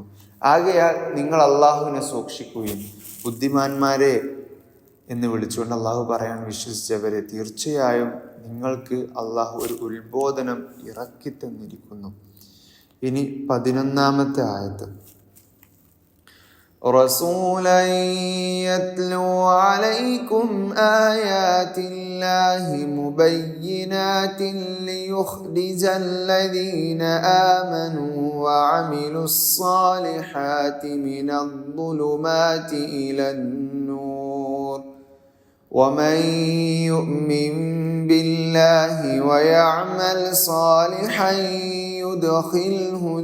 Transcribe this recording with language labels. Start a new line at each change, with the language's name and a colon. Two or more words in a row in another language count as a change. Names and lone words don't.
Malayalam: ആകയാൽ നിങ്ങൾ അള്ളാഹുവിനെ സൂക്ഷിക്കുകയും, ബുദ്ധിമാന്മാരെ എന്ന് വിളിച്ചുകൊണ്ട് അള്ളാഹു പറയാൻ വിശ്വസിച്ചവരെ, തീർച്ചയായും നിങ്ങൾക്ക് അള്ളാഹു ഒരു ഉത്ബോധനം ഇറക്കി തന്നിരിക്കുന്നു. ഇനി 11-ാമത്തെ ആയത്ത്.
Arabic: رسولا يتلو عليكم آيات الله مبينات ليخرج الذين آمنوا وعملوا الصالحات من الظلمات إلى النور ومن يؤمن بالله ويعمل صالحا يدخله